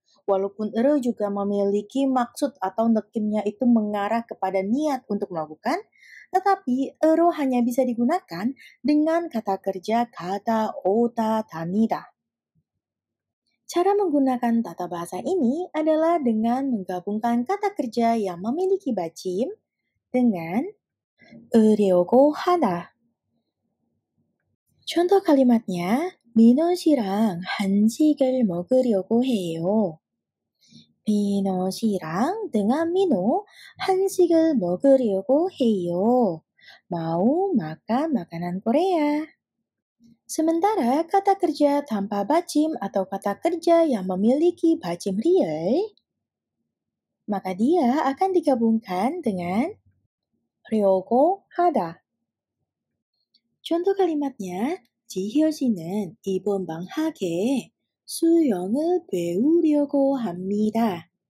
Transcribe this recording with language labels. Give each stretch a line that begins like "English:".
Indonesian: Walaupun ero juga memiliki maksud atau nekimnya itu mengarah kepada niat untuk melakukan, tetapi ero hanya bisa digunakan dengan kata kerja kata ota tanida. Cara menggunakan tata bahasa ini adalah dengan menggabungkan kata kerja yang memiliki bacim dengan 으려고 하다. contoh kalimatnya,
Korean: 민호 씨랑 한식을 먹으려고 해요. 민호 씨랑
Indonesian: dengan Mino
Korean: 한식을 먹으려고 해요.
Indonesian: Mau makan makanan Korea. Sementara kata kerja tanpa bacim atau kata kerja yang memiliki bacim real, maka dia akan digabungkan dengan 려고 하다. contoh kalimatnya,
Korean: 지효 씨는 이번 방학에 수영을 배우려고 합니다.